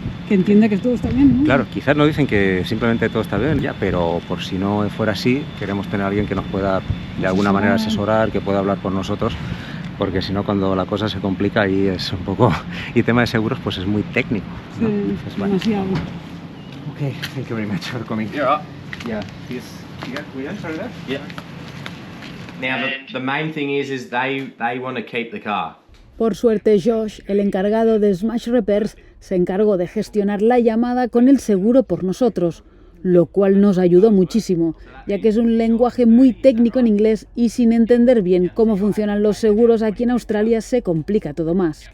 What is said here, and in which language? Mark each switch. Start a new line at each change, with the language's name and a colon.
Spanish: entienda que todo está bien, ¿no? Claro, quizás nos dicen que simplemente todo está bien ya, pero por si no fuera así, queremos tener a alguien que nos pueda de alguna manera asesorar, que pueda hablar por nosotros, porque si no, cuando la cosa se complica y es un poco... Y tema de seguros, pues es muy técnico, ¿no? Sí, Entonces, bueno. demasiado.
English: Okay, thank you very much for coming. You're right. Yeah, yes. We answered that? Yeah. Now the main thing is they want to keep the car.
Spanish: Por suerte, Josh, el encargado de Smash Repairs, se encargó de gestionar la llamada con el seguro por nosotros, lo cual nos ayudó muchísimo, ya que es un lenguaje muy técnico en inglés y sin entender bien cómo funcionan los seguros aquí en Australia se complica todo más.